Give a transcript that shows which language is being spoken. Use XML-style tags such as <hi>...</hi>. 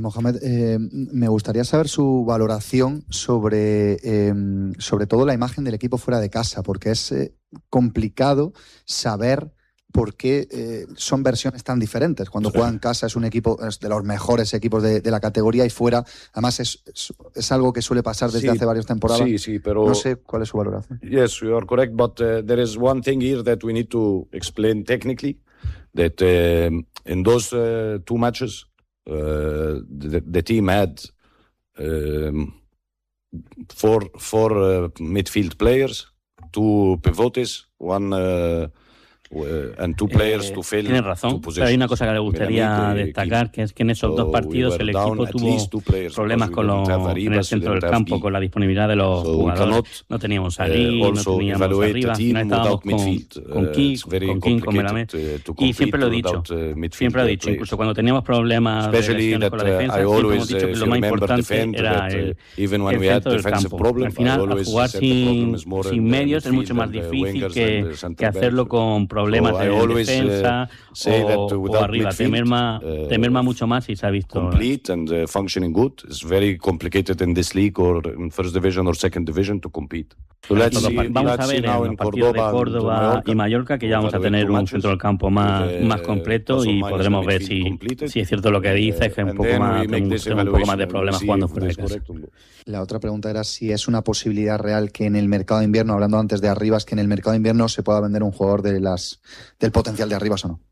<es>Mohamed, me gustaría saber su valoración sobre, sobre todo la imagen del equipo fuera de casa, porque es complicado saber por qué son versiones tan diferentes. Cuando juega en casa es un equipo, es de los mejores equipos de la categoría, y fuera, además es algo que suele pasar desde hace varias temporadas. Sí, sí, pero no sé cuál es su valoración.</es> <en>Yes, you are correct, but there is one thing here that we need to explain technically, that in those two matches the team had four midfield players, two pivotes, one and two players to fill.</en> <es>Tienes razón, pero hay una cosa que le gustaría destacar, que es que en esos dos partidos el equipo tuvo problemas con los, en el centro del campo, con la disponibilidad de los jugadores. No teníamos a Lee, no teníamos arriba, no estábamos con Melamed. Y siempre lo he dicho, incluso cuando teníamos problemas de lesiones con la defensa, siempre hemos dicho que lo más importante era el centro del campo. Al final, jugar sin medios es mucho más difícil que hacerlo con problemas de defensa o arriba. Te merma mucho más, y se ha visto.</es> <en>Complete and functioning good. It's very complicated in this league or in first division or second division to compete. So let's see,</en> <es>vamos a ver en los partidos de Córdoba y Mallorca, que ya vamos a tener un centro del campo más completo, y podremos ver si es cierto lo que dice, que un poco más de problemas jugando fuera de casa. La otra pregunta era si es una posibilidad real que en el mercado de invierno, hablando antes de Arribas, que en el mercado de invierno se pueda vender un jugador de del potencial de Arribas o no.</es>